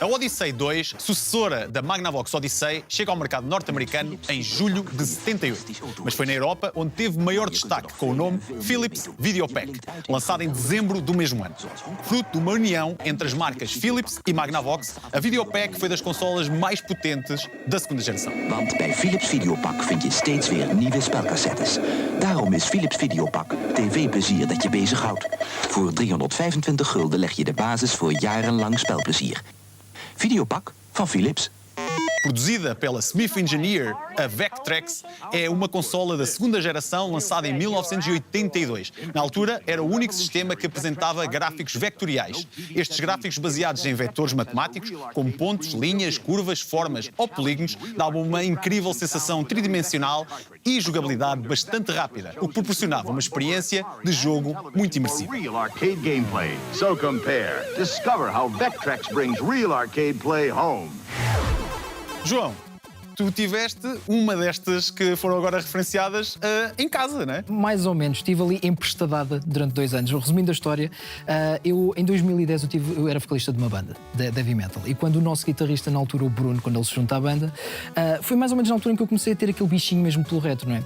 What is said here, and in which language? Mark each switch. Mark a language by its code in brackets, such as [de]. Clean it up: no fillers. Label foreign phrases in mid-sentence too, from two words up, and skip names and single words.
[pt] A Odyssey 2, sucessora da Magnavox Odyssey, chega ao mercado norte-americano em julho de 78. Mas foi na Europa onde teve maior destaque com o nome Philips Videopack, lançado em dezembro do mesmo ano. Fruto de uma união entre as marcas Philips e Magnavox, a Videopack foi das consolas mais potentes da segunda geração. [nl] Want bij Philips Videopak vind je steeds weer nieuwe spelcassettes. Daarom is Philips Videopak tv-plezier dat je bezighoudt. Voor 325 gulden leg je de basis voor jarenlang spelplezier. Videopak van Philips. [pt] Produzida pela Smith Engineer, a Vectrex é uma consola da segunda geração lançada em 1982. Na altura, era o único sistema que apresentava gráficos vectoriais. Estes gráficos baseados em vetores matemáticos, como pontos, linhas, curvas, formas ou polígonos, davam uma incrível sensação tridimensional e jogabilidade bastante rápida, o que proporcionava uma experiência de jogo muito imersiva. [en] Real arcade gameplay. So compare. Discover how Vectrex brings real arcade play home. [pt] João, tu tiveste uma destas que foram agora referenciadas em casa, não é? Mais ou menos, estive ali emprestadada durante 2 anos. Resumindo a história, eu em 2010 eu era vocalista de uma banda de [en] heavy metal, [pt] e quando o nosso guitarrista na altura, o Bruno, quando ele se junta à banda, foi mais ou menos na altura em que eu comecei a ter aquele bichinho mesmo pelo retro, não é?